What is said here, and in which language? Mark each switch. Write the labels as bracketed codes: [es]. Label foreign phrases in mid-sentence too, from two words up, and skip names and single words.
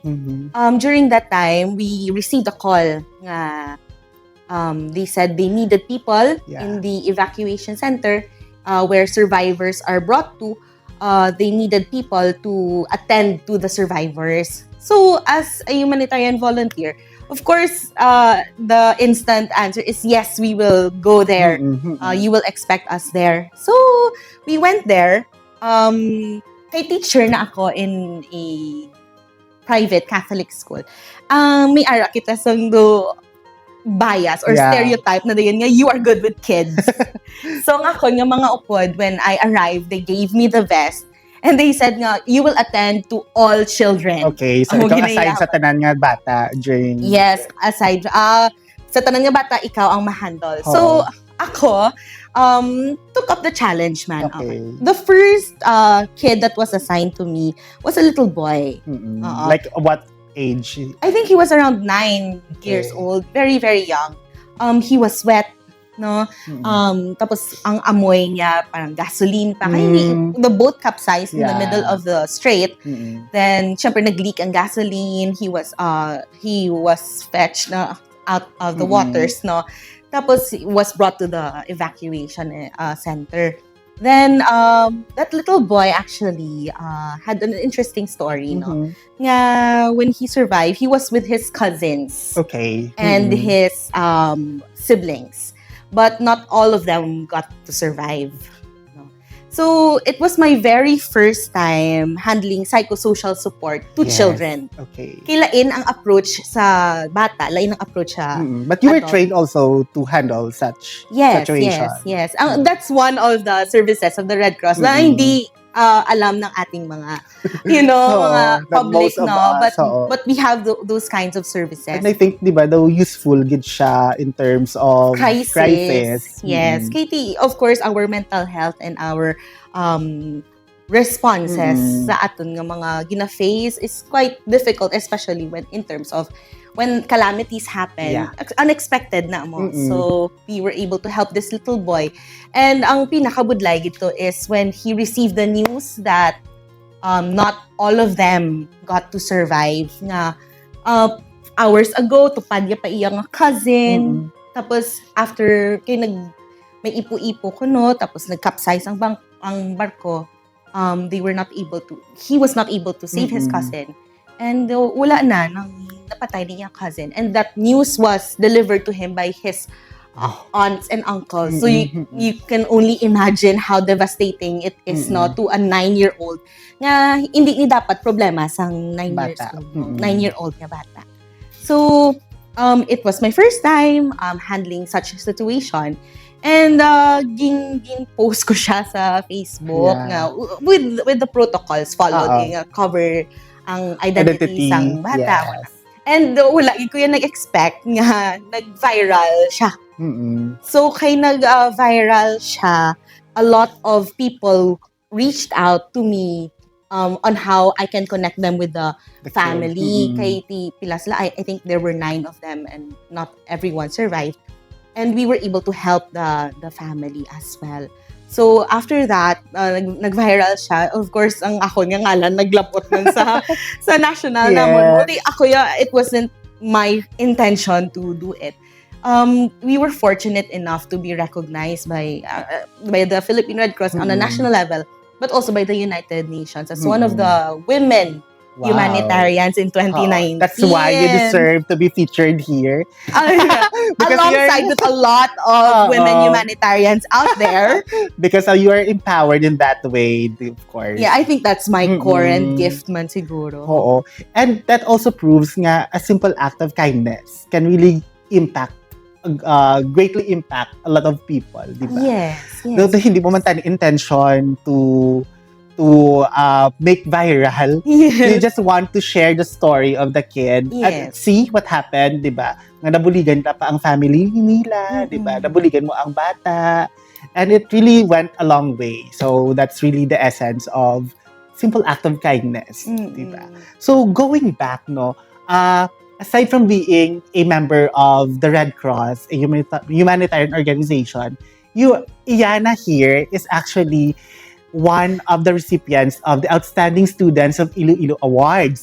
[en] During that time, we received a call nga they said they needed people in the evacuation center where survivors are brought to. They needed people to attend to the survivors. So, as a humanitarian volunteer, of course, the instant answer is yes, we will go there. You will expect us there. So, we went there. [hil] Kay teacher na ako [en] in a private Catholic school. [hil] May ara kita do [en] bias or stereotype [hil] na dayon nga [en] you are good with kids. [hil] So nga ako nga mga upod, [en] when I arrived, they gave me the vest and they said nga you will attend to all children. [hil] Okay, so ikaw aside sa tanan nga bata during aside sa tanan nga bata ikaw ang ma-handle. [en] So ako took up the challenge, man. The first kid that was assigned to me was a little boy. Like what age? I think he was around 9 years old. Very, very young. He was wet, no? [tl] Tapos ang amoy niya parang gasoline pa. [en] Kaya the boat capsized in the middle of the strait. Then, [tl] syempre nag-leak ang gasoline. [en] He was fetched out of the waters, no? Tapos was brought to the evacuation center. Then, that little boy actually had an interesting story, no? Nga, when he survived, he was with his cousins. And his siblings. But not all of them got to survive. No? So, it was my very first time handling psychosocial support to children. [hil] Lain ang approach sa bata, lain ang approach sa [en] But you were trained also to handle such situation. Yes. That's one of the services of the Red Cross [tl] na hindi alam ng ating mga, mga public, no? [en] But we have those kinds of services. And I think, [tl] di ba, [en] though useful [hil] gid siya [en] in terms of crisis. Yes. Katie, of course, our mental health and our responses [hil] sa aton nga mga gina-face [en] is quite difficult, especially in terms of when calamities happen, unexpected [hil] na mo. [en] So, we were able to help this little boy. And [hil] ang pinakabudlay gito [en] is when he received the news that not all of them got to survive. [hil] Nga, hours ago, tupad niya pa iyang cousin. Tapos, after, may ipo-ipo ko, no? Tapos, nag-capsize ang barko. [en] He was not able to save his cousin. [hil] And wala na, napatay niya cousin. [en] And that news was delivered to him by his aunts and uncles. So you can only imagine how devastating it is to a 9-year-old. [hil] Nga hindi ni dapat problema sa 9-year-old nga bata. [en] So it was my first time handling such a situation. [hil] And post ko siya sa Facebook nga [en] with the protocols followed, [hil] cover ang identity sang bata. And wala ko yan nag-expect nga nag-viral siya. So kay nag-viral siya, [en] a lot of people reached out to me on how I can connect them with the family. [hil] Kay pila sila, [en] I think there were 9 of them and not everyone survived. And we were able to help the family as well. So after that, [hil] nag-viral siya. Of course, ang ako nga ngalan naglapot nun sa national namon. [en] Buti ako it wasn't my intention to do it. We were fortunate enough to be recognized by the Philippine Red Cross on a national level, but also by the United Nations as one of the women humanitarians in 2019. That's why you deserve to be featured here. Alongside with a lot of women humanitarians out there. Because you are empowered in that way, of course. Yeah, I think that's my core and gift [hil] man siguro. Oo. [en] And that also proves nga a simple act of kindness can really greatly impact a lot of people, [tl] di ba? [en] Yes. [tl] Though hindi mo man tayo intention [en] to make viral. Yes. You just want to share the story of the kid and see what happened, [tl] di ba? [hil] Nga nabuligan pa ang family nila, [tl] di ba? [hil] Nabuligan mo ang bata. [en] And it really went a long way. So that's really the essence of simple act of kindness, [tl] di ba? [en] So going back, aside from being a member of the Red Cross, a humanitarian organization, Iana here is actually one of the recipients of the Outstanding Students of Iloilo Awards.